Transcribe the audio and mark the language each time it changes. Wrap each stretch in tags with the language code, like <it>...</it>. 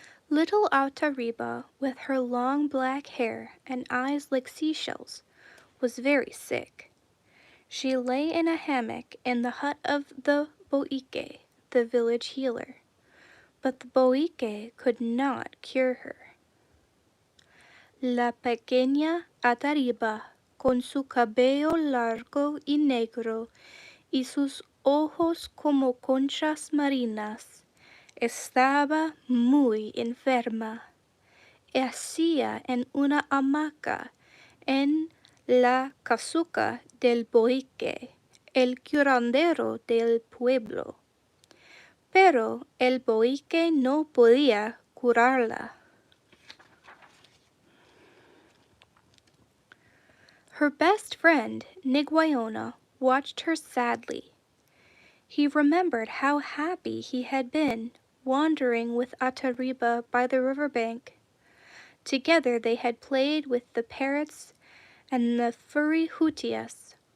<en>Little Atariba, with her long black hair and eyes like seashells, was very sick. She lay in a hammock in the hut of the boique, the village healer, but the boique could not cure her.</en> <es>La pequeña Atariba, con su cabello largo y negro y sus ojos como conchas marinas, estaba muy enferma. Yacía en una hamaca en la casuca del boique, el curandero del pueblo. Pero el boique no podía curarla.</es> <en>Her best friend, Niguayona, watched her sadly. He remembered how happy he had been wandering with Atariba by the riverbank. Together they had played with the parrots and the furry hutias.</en>